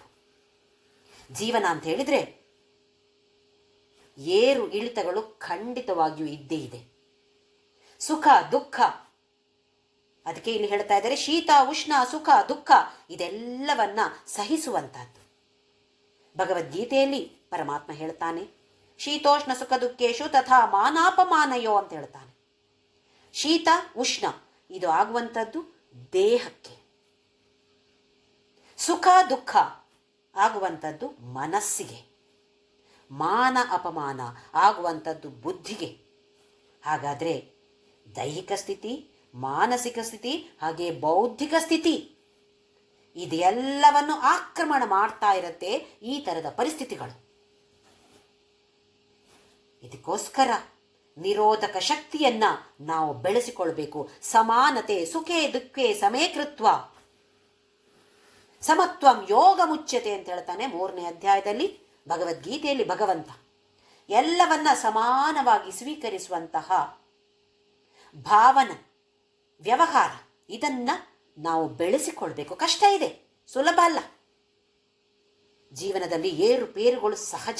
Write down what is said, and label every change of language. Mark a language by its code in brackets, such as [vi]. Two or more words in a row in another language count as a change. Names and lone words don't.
[kn] ಜೀವನ ಅಂತ ಹೇಳಿದರೆ ಏರು ಇಳಿತಗಳು ಖಂಡಿತವಾಗಿಯೂ ಇದ್ದೇ ಇದೆ. ಸುಖ ದುಃಖ, ಅದಕ್ಕೆ ಇಲ್ಲಿ ಹೇಳ್ತಾ ಇದ್ದಾರೆ ಶೀತ ಉಷ್ಣ ಸುಖ ದುಃಖ ಇದೆಲ್ಲವನ್ನ ಸಹಿಸುವಂಥದ್ದು. ಭಗವದ್ಗೀತೆಯಲ್ಲಿ ಪರಮಾತ್ಮ ಹೇಳ್ತಾನೆ, [sa] ಶೀತೋಷ್ಣ ಸುಖ ದುಃಖೇಶು ತಥಾ ಮಾನಾಪಮಾನಯೋ [kn] ಅಂತ ಹೇಳ್ತಾನೆ. ಶೀತ ಉಷ್ಣ ಇದು ಆಗುವಂಥದ್ದು ದೇಹಕ್ಕೆ, ಸುಖ ದುಃಖ ಆಗುವಂಥದ್ದು ಮನಸ್ಸಿಗೆ, ಮಾನ ಅಪಮಾನ ಆಗುವಂಥದ್ದು ಬುದ್ಧಿಗೆ. ಹಾಗಾದರೆ ದೈಹಿಕ ಸ್ಥಿತಿ, ಮಾನಸಿಕ ಸ್ಥಿತಿ ಹಾಗೆ ಬೌದ್ಧಿಕ ಸ್ಥಿತಿ ಇದೆಲ್ಲವನ್ನು ಆಕ್ರಮಣ ಮಾಡ್ತಾ ಇರುತ್ತೆ ಈ ಥರದ ಪರಿಸ್ಥಿತಿಗಳು. ಇದಕ್ಕೋಸ್ಕರ ನಿರೋಧಕ ಶಕ್ತಿಯನ್ನ ನಾವು ಬೆಳೆಸಿಕೊಳ್ಬೇಕು. ಸಮಾನತೆ [sa] ಸುಖೇ ದುಃಖೇ ಸಮೇ ಕೃತ್ವ ಸಮತ್ವಂ ಯೋಗ ಮುಚ್ಯತೆ [kn] ಅಂತ ಹೇಳ್ತಾನೆ 3ನೇ ಅಧ್ಯಾಯದಲ್ಲಿ ಭಗವದ್ಗೀತೆಯಲ್ಲಿ ಭಗವಂತ. ಎಲ್ಲವನ್ನ ಸಮಾನವಾಗಿ ಸ್ವೀಕರಿಸುವಂತಹ ಭಾವನ ವ್ಯವಹಾರ ಇದನ್ನ ನಾವು ಬೆಳೆಸಿಕೊಳ್ಬೇಕು. ಕಷ್ಟ ಇದೆ, ಸುಲಭ ಅಲ್ಲ. ಜೀವನದಲ್ಲಿ ಏರುಪೇರುಗಳು ಸಹಜ.